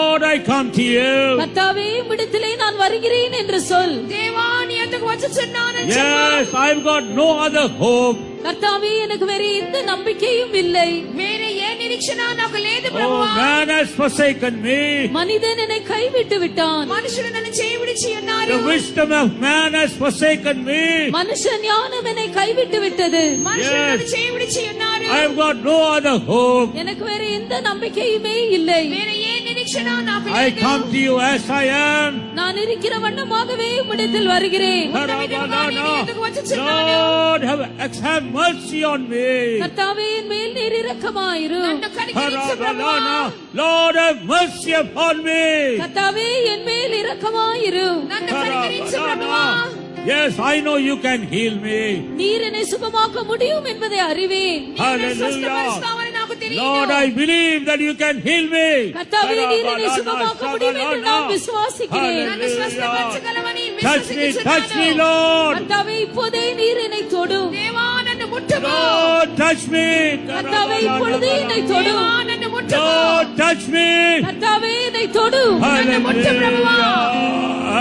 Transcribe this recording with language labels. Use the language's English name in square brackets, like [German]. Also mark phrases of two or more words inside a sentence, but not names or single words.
[English] I come to you. [Tamil] கர்த்தாவே உம்மிடத்திலே நான் வருகிறேன் என்று சொல். [Telugu] దేవా నీ యొద్దకు వచ్చుచున్నానని [English] Yes, I've got no other hope. [Tamil] கர்த்தாவே எனக்கு வேற எந்த நம்பிக்கையும் இல்லை. [Telugu] వేరే ఏ నిరీక్షణ నాకు లేదు [English] Oh, [Telugu] ప్రభువా. [English] man has forsaken me. [Tamil] மனிதன் என்னை கைவிட்டு விட்டான். [Telugu] మనుషులు నన్ను చేయి విడిచి ఉన్నారు. [English] The wisdom of man has forsaken me. [Tamil] மனுஷ ஞானம் என்னை கைவிட்டு விட்டது. [Telugu] మనుషులు నన్ను చేయి విడిచి ఉన్నారు. [English] I've got no other hope. [Tamil] எனக்கு வேற எந்த நம்பிக்கையுமே இல்லை. [Telugu] వేరే ఏ నిరీక్షణ నాకు [English] I [Telugu] లేదు. [English] come to you as I am. [Tamil] நான் இருக்கிற வண்ணமாகவே உம்மிடத்தில் வருகிறேன். [English] Lord, have mercy on me. [Tamil] கர்த்தாவே என் மேல் நீர் இரக்கமாயிரும். [Telugu] నన్ను కనికరించు ప్రభువా. [English] Lord, have mercy upon me. [Tamil] கர்த்தாவே என் மேல் இரக்கமாயிரும். [Telugu] నన్ను కనికరించు ప్రభువా. [English] Yes, I know you can heal me. [Tamil] நீர் என்னை சுகமாக்க முடியும் என்பதை அறிவேன். [Telugu] స్వస్థపరుస్తావని నాకు తెలియదు. [English] Lord, I believe that you can heal me. [Tamil] கர்த்தாவே நீர் என்னை சுகமாக்க முடியும் என்று நான் விசுவாசிக்கிறேன். [Telugu] నన్ను స్వస్థపరచగలవని [English] Touch me, [Telugu] విశ్వసించుచున్నాను. [English] Lord. [Tamil] கர்த்தாவே இப்போதே நீர் என்னை தொடும். [Telugu] దేవా నన్ను ముట్టుము. [English] Lord, touch me. [Tamil] கர்த்தாவே இப்பொழுதே என்னை தொடும். [Telugu] దేవా నన్ను ముట్టుము. [English] Lord, touch me. [Tamil] கர்த்தாவே என்னை தொடும். [Telugu] నన్ను ముట్టు ప్రభువా.